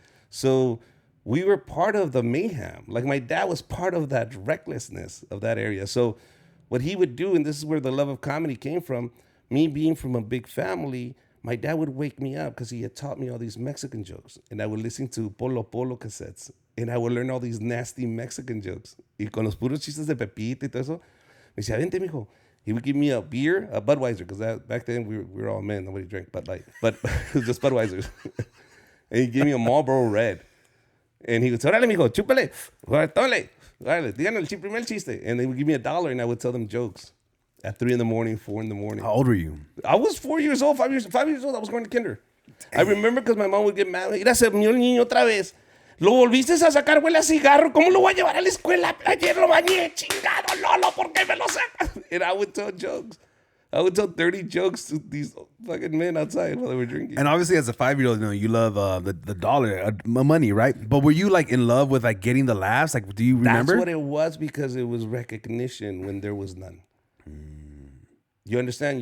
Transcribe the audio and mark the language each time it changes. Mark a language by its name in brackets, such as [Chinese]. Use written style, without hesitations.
[English] So we were part of the mayhem. Like my dad was part of that recklessness of that area. So what he would do, and this is where the love of comedy came from, me being from a big family, my dad would wake me up because he had taught me all these Mexican jokes. And I would listen to Polo Polo cassettes. And I would learn all these nasty Mexican jokes. [Spanish] Y con los puros chistes de Pepita y todo eso. Me decía, vente, mijo. [English] He would give me a beer, a Budweiser, because back then we were all men. Nobody drank Bud Light. But it was just Budweisers. And he gave me a Marlboro Red. And he would say, [Spanish] órale, mijo, chúpale. Órale, díganle el primer chiste. [English] And they would give me $1 and I would tell them jokes. At 3 a.m, 4 a.m. How old were you? I was 4 years old, 5 years old. I was going to kinder. I remember because my mom would get mad. [Spanish] Mira, se mío el niño otra vez. Lo volviste a sacar, huele a cigarro. ¿Cómo lo voy a llevar a la escuela? Ayer lo bañé, chingado, Lolo, ¿por qué me lo sacas? [English] And I would tell jokes. I would tell 30 jokes to these fucking men outside while they were drinking. And obviously, as a 5-year-old, you love the dollar, money, right? But were you like in love with like getting the laughs? Like, do you remember? That's what it was, because it was recognition when there was none. You understand?